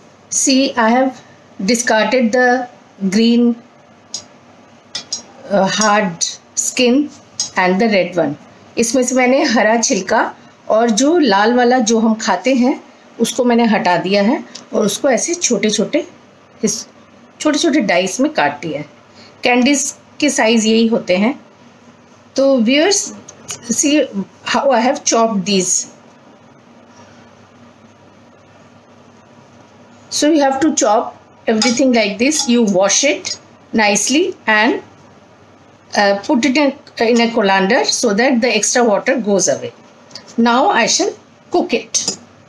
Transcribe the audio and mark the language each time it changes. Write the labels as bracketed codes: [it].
[en] See, I have discarded the green hard skin and the red one. [hi] इसमें से मैंने हरा छिलका और जो लाल वाला जो हम खाते हैं उसको मैंने हटा दिया है और उसको ऐसे छोटे छोटे डाइस में काट दिया है। कैंडीज के साइज यही होते हैं। तो [en] Viewers, see how I have chopped these. So you have to chop everything like this. You wash it nicely and put it in a colander so that the extra water goes away. Now I shall cook it.